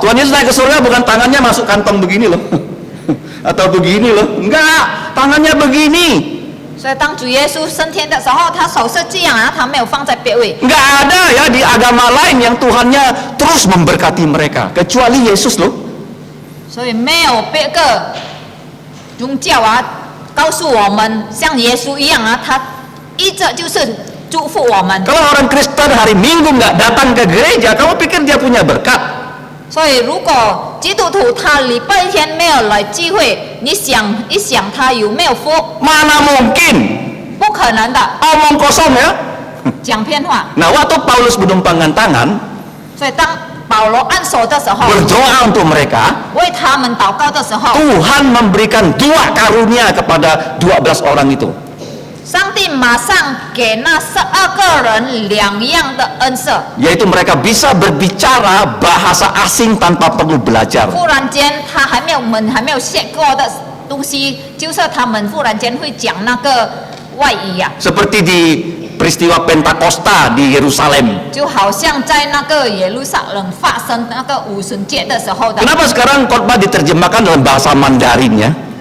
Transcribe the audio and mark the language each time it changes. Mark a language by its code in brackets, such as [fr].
[id] Tuhan Yesus naik ke surga bukan tangannya masuk kantong begini loh. Atau begini loh. Enggak, tangannya begini. [zh] 所以当主耶稣升天的时候，他手是这样啊，他没有放在别位。 [id] Enggak ada ya di agama lain yang Tuhannya terus memberkati mereka kecuali Yesus loh. [zh] 所以没有别个宗教啊告诉我们像耶稣一样啊，他一直就是祝福我们。 [id] Kalau orang Kristen hari Minggu nggak datang ke gereja, kamu pikir dia punya berkat? [zh] 所以如果基督徒他礼拜天没有来聚会，你想一想他有没有福？ [id] Mana mungkin? [zh] 不可能的， [id] Omong kosong ya. [zh] 讲骗话。 [id] Nah, waktu Paulus menumpangkan tangan, [zh] 所以当保罗按手的时候， [id] berdoa untuk mereka, [zh] 为他们祷告的时候， [id] Tuhan memberikan 2 karunia kepada 12 orang itu. [zh] 上帝马上给那12个人2样的恩赐， [id] Yaitu mereka bisa berbicara bahasa asing tanpa perlu belajar. [zh] 忽然间我们还没有学过的东西，就是他们忽然间会讲那个外语呀、 [id] Seperti di peristiwa Pentakosta di Yerusalem. [zh] 就好像在那个耶路撒冷发生那个五旬节的时候的。 [id] Kenapa sekarang khotbah diterjemahkan dalam bahasa Mandarin ya?